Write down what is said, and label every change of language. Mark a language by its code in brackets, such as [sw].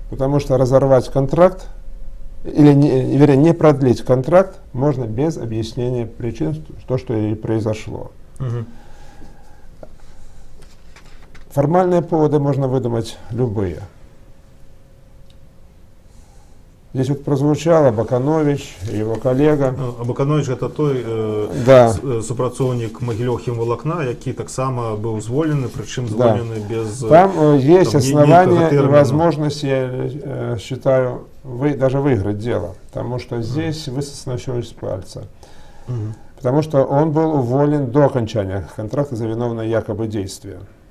[ru] Потому что разорвать контракт, или не продлить контракт можно без объяснения причин, то, что и произошло. Формальные поводы можно выдумать любые. Здесь вот прозвучало Баканович, его коллега. Баканович — это той да. [be] супрацоўнік Магілёў-Хімвалакна, які таксама быў звольнены, причем звольнены без... [ru] Там есть основания и возможность, я считаю, даже выиграть дело, потому что здесь высосано все из пальца. Потому что он был уволен до окончания контракта за виновное якобы действие.